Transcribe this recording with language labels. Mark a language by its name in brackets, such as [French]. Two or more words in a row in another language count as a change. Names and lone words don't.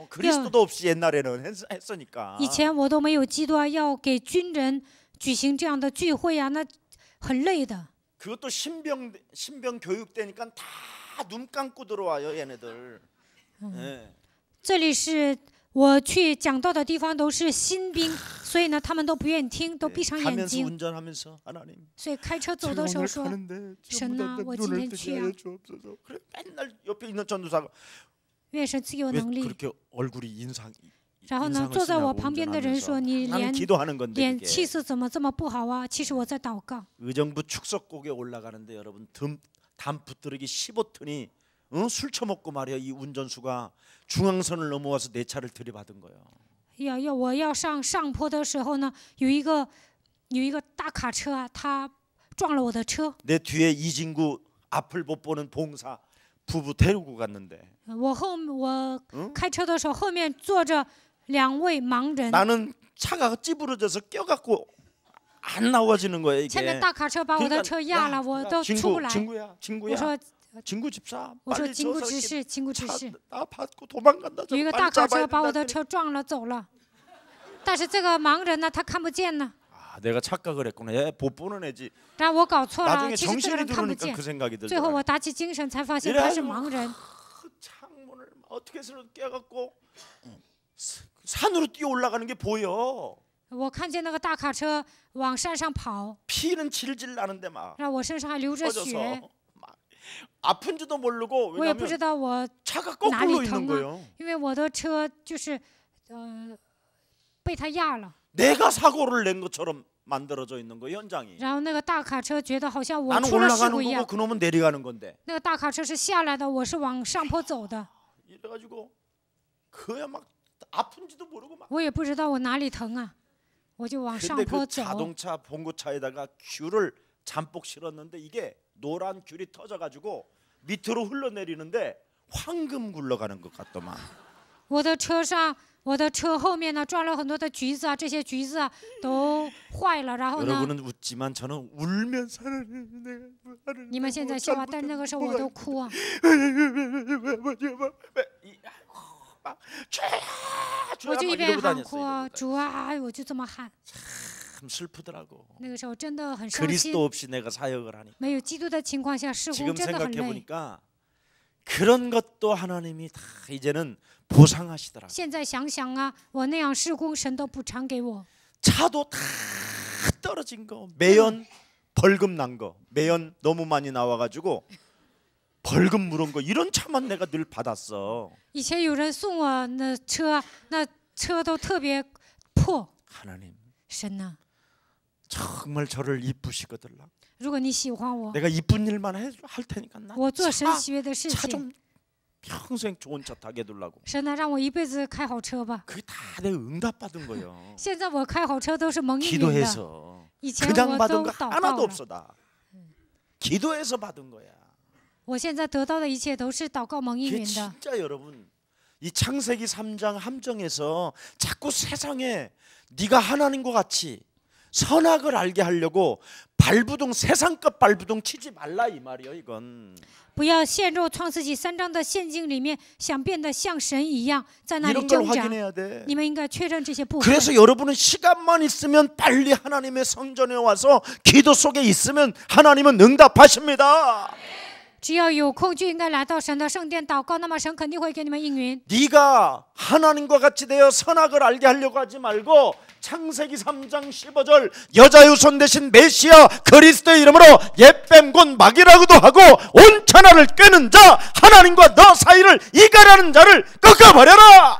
[Korean] 그리스도도 없이 옛날에는 했으니까. [Chinese] 以前我都没有基督啊，要给军人举行这样的聚会啊，那很累的。 [Korean] 그것도 신병 교육대니까 다 눈 감고 들어와요, 얘네들. 네. [Chinese] 这里是我去讲道的地方，都是新兵，所以呢，他们都不愿意听，都闭上眼 [Korean] 가면서 [Chinese] 睛。 [Korean] 운전하면서 하나님. [Chinese] 所以开车走的时候说 [Korean] 가는데 [Chinese] 神啊，我今天去啊， [Korean] 그래 맨날 옆에 있는 전도사가 [Chinese] 愿神赐给我 [Korean] 왜 [Chinese] 能力。 [Korean] 그렇게 얼굴이 인상 [Chinese] 然后呢， [Korean] 인상을 [Chinese] 坐在我 [Korean] 쓰냐고 [Chinese] 旁边的人说：“你 [Korean] 나는 [Chinese] 脸 [Korean] 기도하는 건데 [Chinese] 脸 [Korean] 그게. [Chinese] 气色怎么这么不好啊？”其实我在祷告。 [Korean] 의정부 축석곡에 올라가는데 여러분 담 붙들기 15톤이 술 처먹고 말이야 이 운전수가 중앙선을 넘어와서 내 차를 들이받은 거예요. [Chinese] 我要上坡的时候呢，有一个大卡车啊，他撞了我的车。 [Korean] 내 뒤에 이진구 앞을 못 보는 봉사 부부 데리고 갔는데 [Chinese] 我开车的时候，后面坐着2位盲人。 [Korean] 나는 차가 찌부러져서 껴갖고 안 나와지는 거예요 [Chinese] 前面 [Korean] 이게. [Chinese] 大卡车把我的车压了，我都出不来。 [Korean] 친구야 [Chinese] 我说 [Korean] 친구 집사 [Chinese] 我说 [Korean] 빨리 [Chinese] 经过 [Korean] 저 [Chinese] 指 [Korean] 사람 [Chinese] 示，经过指示。 [Korean] 나 받고 도망간다. [Chinese] 有一个 [Korean] 빨리 [Chinese] 大卡 [Korean] 잡아야 [Chinese] 车把我 [Korean] 된다. [Chinese] 的车撞了走了，但是这个盲人呢，他看不见呢。 [Korean] 아, 내가 착각을 했구나. 얘 못 보는 애지. [Chinese] 然后我搞错了， [Korean] 나중에 [Chinese] 其实这个 [Korean] 정신이 [Chinese] 人看不 [Korean] 들으니까 [Chinese] 见。 [Korean] 그 생각이 [Chinese] 最后 [Korean] 들더라. [Chinese] 我打起精神才发现他是盲人。 [Korean] 창문을 어떻게 해서 깨갖고 산으로 뛰어 올라가는 게 보여. [Chinese] 我看见那个大卡车往山上跑， [Korean] 피는 질질 나는데 막 [Chinese] 然后我身上还流着血， [Korean] 터져서 막 아픈지도 모르고 [Chinese] 我也不知 [Korean] 왜냐면 [Chinese] 道我 [Korean] 차가 [Chinese] 哪里 [Korean] 거꾸로 있는 [Chinese] 疼 [Korean] 거예요. [Chinese] 啊，因为我的车就是被他压了。 [Korean] 내가 사고를 낸 것처럼 만들어져 있는 거 현장이. [Chinese] 然后那个大卡车觉得好像我 [Korean] 나는 [Chinese] 出了事 [Korean] 올라가는 [Chinese] 故一 [Korean] 거고 [Chinese] 样， [Korean] 그놈은 내려가는 건데. [Chinese] 那个大卡车是下来的，我是往上坡走的， [Korean] 이래가지고 그야 막 아픈지도 모르고 막. [Chinese] 我也不知道我哪里疼啊，我就往上 [Korean] 근데 [Chinese] 坡 [Korean] 그 [Chinese] 走。 [Korean] 자동차 봉고차에다가 귤을 잠복 실었는데 이게 노란 귤이 터져가지고 밑으로 흘러내리는데 황금 굴러가는 것 같더만. [Chinese] 我的车上，我的车后面呢装了很多的橘子啊，这些橘子啊都坏了，然后呢， [Korean] 여러분은 웃지만 저는 울면서 하나님 내가 하나님 [Chinese] 你们现在笑话，但是那个时候我都哭啊， 我就一边喊哭啊，主啊，我就这么喊。 [Korean] 참 슬프더라고. [Chinese] 那个时候真的很伤心， [Korean] 그리스도 없이 내가 사역을 하니까. [Chinese] 没有基督的情况下，事工 [Korean] 지금 [Chinese] 真的很 [Korean] 생각해 [Chinese] 累。 [Korean] 보니까 그런 것도 하나님이 다 이제는 보상하시더라고. [Chinese] 现在想想啊，我那样事工，神都补偿给我。 [Korean] 차도 다 떨어진 거, 매연 벌금 난 거, 매연 너무 많이 나와가지고 벌금 물은 거 이런 차만 내가 늘 받았어. [Chinese] 以前有人送我那车，那车都特别破。 [Korean] 하나님 [Chinese] 神呐， [Korean] 정말 저를 이쁘시거든. [Chinese] 如果你喜欢我， [Korean] 내가 이쁜 일만 할 테니까 [Chinese] 我做神 [Korean] 나 [Chinese] 喜悦的事 [Korean] 차 [Chinese] 情。 [Korean] 좀 평생 좋은 차 타게 해두려고. [Chinese] 神呐，让我一辈子开好车吧。 [Korean] 그게 다 내가 응답 받은 거예요. [Chinese] 现在我开好车都是蒙应允的， [Korean] 기도해서 [Chinese] 以前 [Korean] 그냥 [Chinese] 我 [Korean] 받은 [Chinese] 都 [Korean] 거 [Chinese] 祷 [Korean] 하나도 [Chinese] 告了。 [Korean] 없어 다. 기도해서 받은 거야. [Chinese] 我现在得到的一切都是祷告蒙应 [Korean] 이게 [Chinese] 允的。 [Korean] 진짜 여러분 이 창세기 3장 함정에서 자꾸 세상에 네가 하나님과 같이 선악을 알게 하려고 발부둥 세상급 발부둥 치지 말라 이 말이요 이건. [Chinese] 不要陷入创世纪3章的陷阱里面，想变得像神一样，在那里 [Korean] 이런 걸 [Chinese] 挣扎。 [Korean] 확인해야 돼. [Chinese] 你们应该确认这些部分。 [Korean] 그래서 여러분은 시간만 있으면 빨리 하나님의 성전에 와서 기도 속에 있으면 하나님은 응답하십니다. [Chinese] 只要有空就应该来到神的圣殿祷告，那么神肯定会给你们应允。 [Korean] 네가 하나님과 같이 되어 선악을 알게 하려고 하지 말고 창세기 3장 15절 여자 유손 대신 메시아 그리스도의 이름으로 옛뱀 곧 마귀라고도 하고 온 천하를 꿰는 자 하나님과 너 사이를 이가라는 자를 꺾어버려라.